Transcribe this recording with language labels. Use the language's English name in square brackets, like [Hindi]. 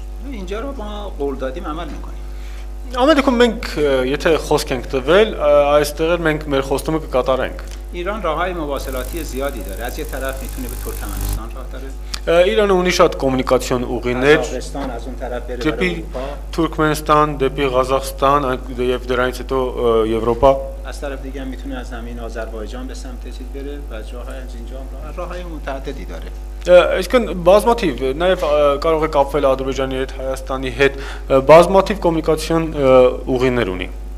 [Persian] اینجا رو ما قول دادیم عمل میکنیم. [Armenian] Ամեն դեպքում մենք եթե խոսք ենք տվել, այստեղ մենք մեր խոստումը կկատարենք. [Persian] ایران راههای مواصلاتی زیادی داره. از یه طرف میتونه به ترکمنستان راه داره. [Armenian] Իրանը ունի շատ կոմունիկացիոն ուղիներ, [Persian] قزاقستان از اون طرف بره [Armenian] դեպի [Persian] برای اروپا. [Armenian] Թուրքմենստան, դեպի Ղազախստան եւ դրանից հետո Եվրոպա. [Persian] از طرف دیگه هم میتونه از زمین آذربایجان به سمت چیز بره و راههای از اینجا راههای متعددی داره. [Armenian] Այսինքն բազմաթիվ նաև կարող է կապվել Ադրբեջանի հետ, Հայաստանի հետ, բազմաթիվ կոմունիկացիոն ուղիներ ունի.